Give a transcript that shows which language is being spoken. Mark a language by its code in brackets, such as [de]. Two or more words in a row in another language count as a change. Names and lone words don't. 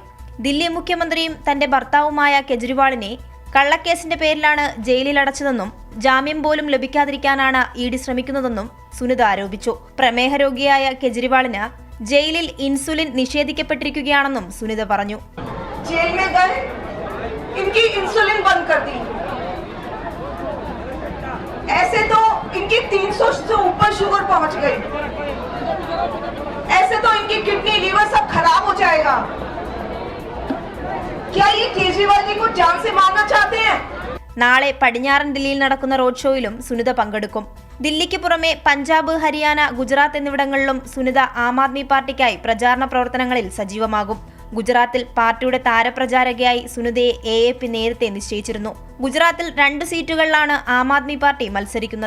[ml] ദില്ലി മുഖ്യമന്ത്രിയും തന്റെ ഭർത്താവുമായ കെജ്രിവാളിനെ കള്ളക്കേസിന്റെ പേരിലാണ് ജയിലിൽ അടച്ചതെന്നും ജാമ്യം പോലും ലഭിക്കാതിരിക്കാനാണ് ED ശ്രമിക്കുന്നതെന്നും സുനിത ആരോപിച്ചു. പ്രമേഹ രോഗിയായ കെജ്രിവാളിന് ജയിലിൽ ഇൻസുലിൻ നിഷേധിക്കപ്പെട്ടിരിക്കുകയാണെന്നും സുനിത പറഞ്ഞു. [hi] ऐसे तो इनकी 300 से ऊपर शुगर पहुंच गई, ऐसे तो इनकी किडनी, लीवर सब खराब हो जाएगा. क्या ये केजरीवाल जी को जान से मारना चाहते हैं? [ml] നാളെ പടിഞ്ഞാറൻ ദില്ലിയിൽ നടക്കുന്ന റോഡ് ഷോയിലും സുനിത പങ്കെടുക്കും. ദില്ലിക്ക് പുറമെ പഞ്ചാബ്, ഹരിയാന, ഗുജറാത്ത് എന്നിവിടങ്ങളിലും സുനിത ആം ആദ്മി പാർട്ടിക്കായി പ്രചാരണ പ്രവർത്തനങ്ങളിൽ സജീവമാകും. ഗുജറാത്തിൽ പാർട്ടിയുടെ താരപ്രചാരകയായി സുനിതയെ AAP നേരത്തെ നിശ്ചയിച്ചിരുന്നു. ഗുജറാത്തിൽ 2 സീറ്റുകളിലാണ് ആം ആദ്മി പാർട്ടി മത്സരിക്കുന്നത്.